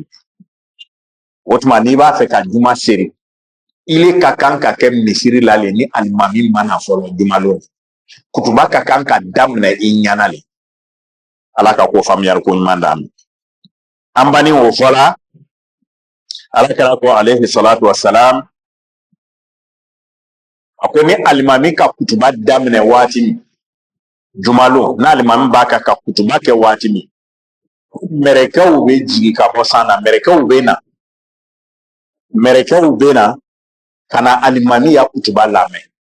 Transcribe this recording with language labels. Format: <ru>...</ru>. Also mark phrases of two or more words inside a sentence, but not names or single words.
<bm>O tuma n'i b'a fɛ ka juma seri ile ka kan ka kɛ misiri la le ni alimami mana fɔlɔ juma don. Kutuba ka kan ka daminɛ i ɲana le. Ala ka ko faamuyali ko ɲuman d'an ma. An bani o fɔla Alakira ko</bm> <ar>عليه الصلاة والسلام</ar> <bm>a ko ni alimami ka kutuba daminɛ waati min jumalo n'alimami b'a ka kutuba kɛ waati min mɛrɛkɛw bɛ jigi ka bɔ san na. Mɛrɛkɛw bɛ na ka na alimami ya kutuba lamɛn.</bm>